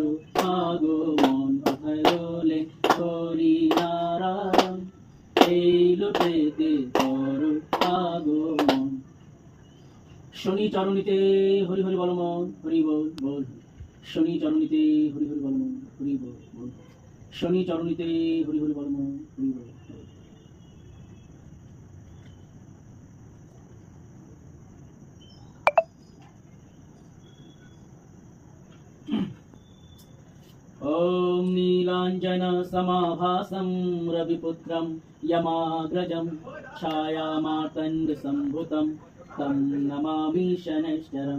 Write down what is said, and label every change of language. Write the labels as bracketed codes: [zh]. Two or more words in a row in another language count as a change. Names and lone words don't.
[bn] আগমন কোথায় রোলেন হরি নারায়ণ এই লোকেতে কর আগমন শনি চরণীতে হরি হরি বল মন হরি বল বল শনি চরণীতে হরি হরি বল মন হরি বল বল শনি চরণীতে হরি হরি বল মন হরি বল বল [sa] ॐ नीलाञ्जनसमाभासं रविपुत्रं यमाग्रजं छायामातङ्गसम्भुतं तं नमामि शनैश्चरम्